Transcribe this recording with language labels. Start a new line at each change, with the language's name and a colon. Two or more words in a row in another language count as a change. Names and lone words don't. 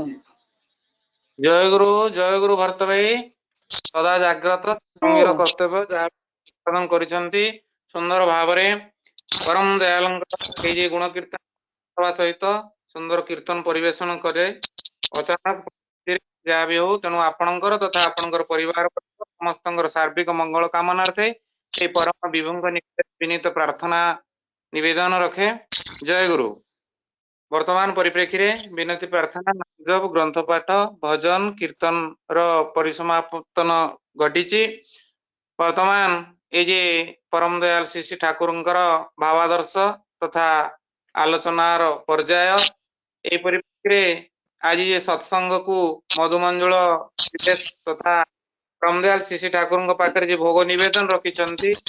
Odia: ଜୟ ଗୁରୁ ଭରତ ଭାଇ ସଦା ଜାଗ୍ରତ सङ्गीର କର୍ତ୍ତବ୍ୟ ଯାହା ପ୍ରଦାନ କରିଛନ୍ତି ସୁନ୍ଦର ଭାବରେ ପରମ ଦୟାଳଙ୍କର ଏଇ ଯେ ଗୁଣ କୀର୍ତ୍ତନ ହେବା ସହିତ ସୁନ୍ଦର କୀର୍ତ୍ତନ ପରିବେଷଣ କରେ ଅଚାନକ ଯାହା ବି ହଉ ତେଣୁ ଆପଣଙ୍କର ତଥା ଆପଣଙ୍କର ପରିବାର ସମସ୍ତଙ୍କର ସାର୍ବିକ ମଙ୍ଗଳ କାମନାର୍ଥେ এই ପରମ ବିଭୁଙ୍କ ନିକଟରେ ବିନୀତ ପ୍ରାର୍ଥନା ନିବେଦନ ରଖେ ଜୟ ଗୁରୁ ବର୍ତ୍ତମାନ ପରିପ୍ରେକ୍ଷୀରେ ବିନତି ପ୍ରାର୍ଥନା ଜପ ଗ୍ରନ୍ଥ ପାଠ ଭଜନ କୀର୍ତ୍ତନ ର ପରିସମାପନ ଘଟିଛି ବର୍ତ୍ତମାନ ଏଇ ଯେ ପରମ ଦୟାଳ ଶ୍ରୀ ଠାକୁରଙ୍କର ଭାବାଦର୍ଶ ତଥା ଆଲୋଚନାର ପର୍ଯ୍ୟାୟ এই ପରିପ୍ରେକ୍ଷୀରେ ଆଜି ଯେ ସତ୍ସଙ୍ଗକୁ ମଧୁମଞ୍ଜଳ ବିଶେଷ ତଥା ପରମ ଦୟାଳ ଶ୍ରୀ ଠାକୁରଙ୍କ ପାଖରେ ଯେ ଭୋଗ ନିବେଦନ ରଖିଛନ୍ତି